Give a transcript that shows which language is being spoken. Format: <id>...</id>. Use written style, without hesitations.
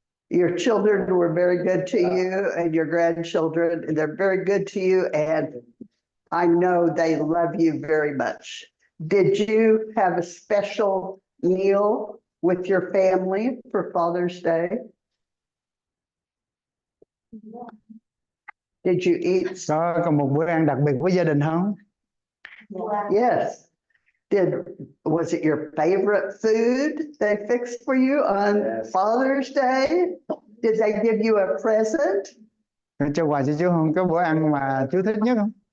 <en>Your children were very good to you, and your grandchildren, and they're very good to you, and I know they love you very much. Did you have a special meal with your family for Father's Day? Did you eat?</en> <vi>Có một bữa ăn đặc biệt với gia đình không?</vi> <en>Yes. Was it your favorite food they fixed for you on Yes. Father's Day? Did they give you a present?</en> <vi>Cho quà cho chú không? Có bữa ăn mà chú thích nhất không?</vi>